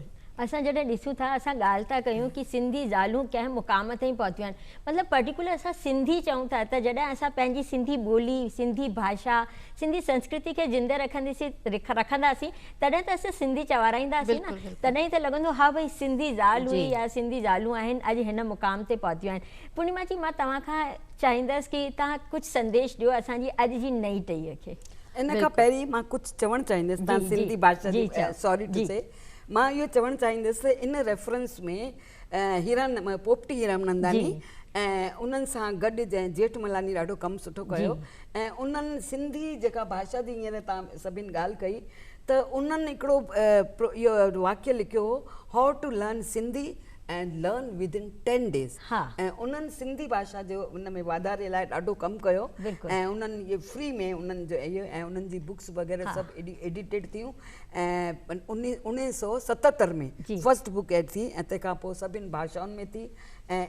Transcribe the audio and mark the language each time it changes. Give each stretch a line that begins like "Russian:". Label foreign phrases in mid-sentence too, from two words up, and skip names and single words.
Sindhi: असां जॾहिं ॾिसूं था, असां ॻाल्हि था कयूं कि सिंधी ज़ालूं कंहिं मुक़ाम ताईं पहुतियूं आहिनि, मतिलबु पर्टिकुलर असां सिंधी चऊं था, त जॾहिं असां पंहिंजी सिंधी ॿोली, सिंधी भाषा, सिंधी संस्कृति खे जिंदे रखंदासीं, तॾहिं त असां सिंधी चवाराईंदासीं न। तॾहिं त लॻंदो हा भई सिंधी ज़ाल हुई या सिंधी ज़ालूं आहिनि, अॼु हिन मुक़ाम ते पहुतियूं आहिनि। पूर्णिमा जी, मां तव्हां खां चाहींदसि कि तव्हां कुझु संदेश ॾियो असांजी अॼु जी नई टहीअ खे। इन खां पहिरीं मां कुझु चवणु चाहींदसि, तव्हां सिंधी भाषा जी,
English: sorry to say,
Sindhi: मां इहो चवणु चाहींदसि इन रेफरेंस में पोपटी हीरानंदानी ऐं उन्हनि सां गॾु जंहिं जेठमलानी ॾाढो कमु सुठो कयो, ऐं उन्हनि सिंधी जेका भाषा जी हींअर तव्हां सभिनि ॻाल्हि कई, त उन्हनि हिकिड़ो इहो वाक्य लिखियो हो,
English: How to learn Sindhi and learn within 10 days.
Sindhi: ऐं उन्हनि सिंधी भाषा जो उन में वाधारे लाइ ॾाढो कमु कयो ऐं उन्हनि इहे फ्री में उन्हनि जो इहो ऐं उन्हनि जी बुक्स वग़ैरह सभु एडिटेड थियूं। ऐं 1977 में
English: first book
Sindhi: एड थी ऐं तंहिंखां पोइ सभिनि भाषाउनि में थी।